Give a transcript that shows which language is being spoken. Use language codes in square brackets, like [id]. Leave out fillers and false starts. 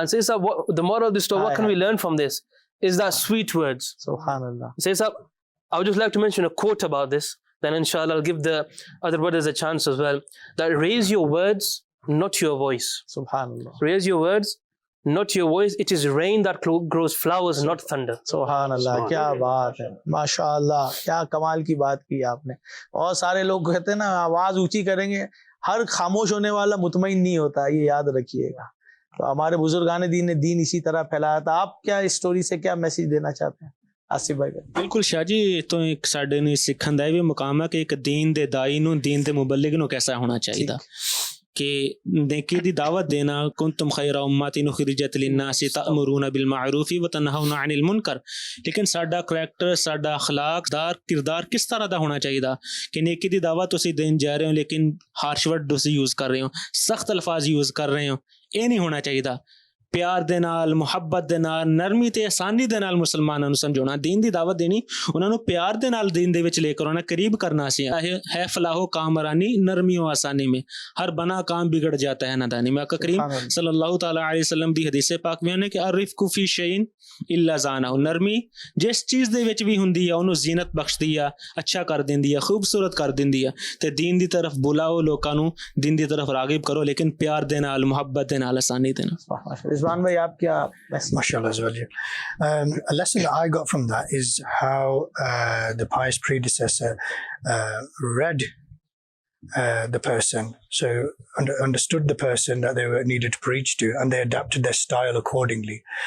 [en] And says that the moral of the story, what can we learn from this? Is that sweet words. Subhanallah. Says that I would just like to mention a quote about this. Then inshallah I'll give the other brothers a chance as well. That raise your words not your voice. Subhanallah. Raise your words, not your voice. It is rain that grows flowers, not thunder. [ur] سبحان اللہ, کیا بات ہے, ماشاء اللہ, کیا کمال کی بات کی آپ نے. اور سارے لوگ کہتے ہیں نا آواز اونچی کریں گے, ہر خاموش ہونے والا مطمئن نہیں ہوتا, یہ یاد رکھیے گا. تو ہمارے بزرگان دین نے دین اسی طرح پھیلایا تھا. آپ کیا اس سٹوری سے کیا میسج دینا چاہتے ہیں آصف بھائی؟ [pa] ਬਿਲਕੁਲ ਸ਼ਾਹ ਜੀ, ਤੋਂ ਇੱਕ ਸਾਡੇ ਨੂੰ ਸਿੱਖਣ ਦਾ ਇਹ ਵੀ ਮੁਕਾਮ ਹੈ ਕਿ ਇੱਕ ਦੀਨ ਦੇ ਦਾਈ ਨੂੰ, ਦੀਨ ਦੇ ਮੁਬੱਲਿਗ ਨੂੰ ਕੈਸਾ ਹੋਣਾ ਚਾਹੀਦਾ, کہ نیکی دی دعوت دینا. [ar] کنتم خیر امت اخرجت للناس تأمرون بالمعروف وتنہون عن المنکر. [pa] لیکن ساڈا کریکٹر, ساڈا اخلاق کردار کس طرح دا ہونا چاہیے کہ نیکی دی دعوت تسی دین جا رہے ہو لیکن [en] harsh word [pa] تسی یوز کر رہے ہو, سخت الفاظ یوز کر رہے ہو, یہ نہیں ہونا چاہیے. پیار دے نال, محبت دے نال, نرمی تے آسانی دے نال مسلماناں نوں سمجھاؤنا. دین دی دعوت دینی, انہاں نوں پیار دے نال دین دے وچ لے کر انہاں قریب کرنا سی. [ur] ہے فلاح و کامرانی نرمی و آسانی میں, ہر بنا کام بگڑ جاتا ہے نادانی میں. [pa] آقا کریم صلی اللہ تعالی علیہ وسلم دی حدیث پاک میں کہ [ar] الرفق فی شیء الا زانہ, [pa] نرمی جس چیز دے وچ بھی ہوندی ہے اونوں زینت بخشدی ہے, اچھا کر دیندی ہے, خوبصورت کر دیندی ہے. تے دین دی طرف بلاؤ, لوکاں نوں دین دی طرف راغب کرو, لیکن پیار دے نال, محبت دے نال, آسانی دے نال. [ur] رضوان بھائی آپ کیا؟ [ar] MashaAllah. [en] A lesson I got from that is how the pious predecessor read the person, so understood the person that they were needed to preach to, and they adapted their style accordingly.